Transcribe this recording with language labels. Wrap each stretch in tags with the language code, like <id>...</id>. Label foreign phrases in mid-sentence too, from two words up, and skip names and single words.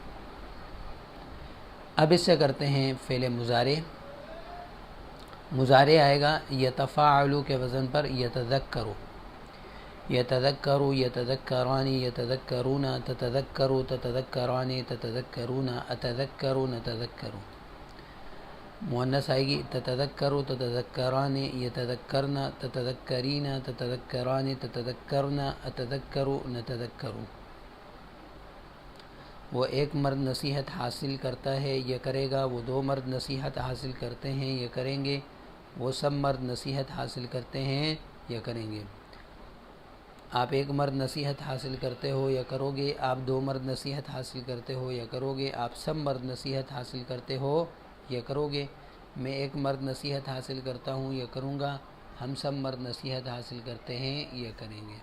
<ur>اب اس سے کرتے ہیں فعل مضارع۔ مضارع آئے گا</ur> <ar>یتفاعلو</ar> <ur>کے وزن پر</ur> <ar>یتذکرو، یتذکرو، یتذکرانی، یتذکرون، تتذکرو، تتذکرانی، تتذکرون، اتذکرو، نتذکرو۔</ar> <ur>مؤنث آئے گی</ur> <ar>تتذکرو، تتذکرانی، یتذکرن، تتذکرین، تتذکرانی، تتذکرن، اتذکرو، نتذکرو۔</ar> <ur>وہ ایک مرد نصیحت حاصل کرتا ہے، یہ کرے گا، وہ دو مرد نصیحت حاصل کرتے ہیں، یہ کریں گے، وہ سب مرد نصیحت حاصل کرتے ہیں، یہ کریں گے۔ آپ ایک مرد نصیحت حاصل کرتے ہو، یا کرو گے، آپ دو مرد نصیحت حاصل کرتے ہو، یا کرو گے، آپ سب مرد نصیحت حاصل کرتے ہو، یہ کرو گے، میں ایک مرد نصیحت حاصل کرتا ہوں، یہ کروں گا، ہم سب مرد نصیحت حاصل کرتے ہیں، یہ کریں گے۔</ur>